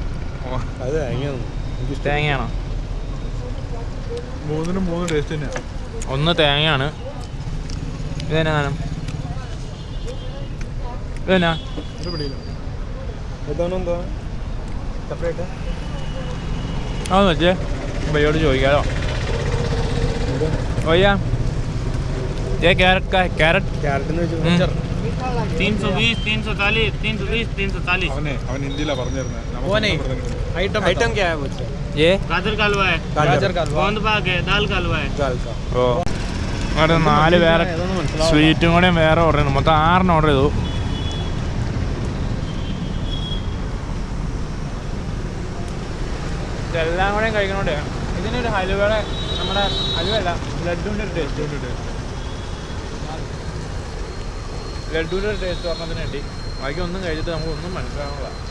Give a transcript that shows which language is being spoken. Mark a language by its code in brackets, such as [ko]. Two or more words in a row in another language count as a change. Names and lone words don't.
[ml] തേങ്ങയാണോ? മൂന്നിനും 3 ടേസ്റ്റ് തന്നെയാണ്. ഒന്ന് തേങ്ങയാണ്. ഇതെന്നാ സാധനം? ഇതെന്നാ? അതൊന്ന് വെച്ചേ ഭയ്യോട് ചോദിക്കാലോ. [hi] भैया ये कैरेट का है. [ml] कैरेट എന്ന് വെച്ചാൽ 320 340 320 340. അവൻ ഹിന്ദിയിലാണ് പറഞ്ഞിരുന്നത്. [hi] आइटम क्या है मुझे? ये गाजर का हलवा है. गाजर का हलवा, गोंद पाक है, दाल का हलवा है. [ml] ഓ, അവിടെ 4 വേറെ സ്വീറ്റും കൂടെ വേറെ ഓർഡർ ചെയ്യണം. മൊത്തം 6 ഓർഡർ ചെയ്തു. ഇതെല്ലാം കൂടെ കഴിക്കണോണ്ട് ഇതിനൊരു ഹലുവയുടെ നമ്മുടെ ഹലുവല്ല ലഡുവിൻ്റെ ഒരു ടേസ്റ്റ് ലഡുവിൻ്റെ ഒരു ടേസ്റ്റ് പറഞ്ഞതിന് വേണ്ടി ബാക്കി ഒന്നും കഴിച്ചിട്ട് നമുക്കൊന്നും മനസ്സിലാവുന്നില്ല.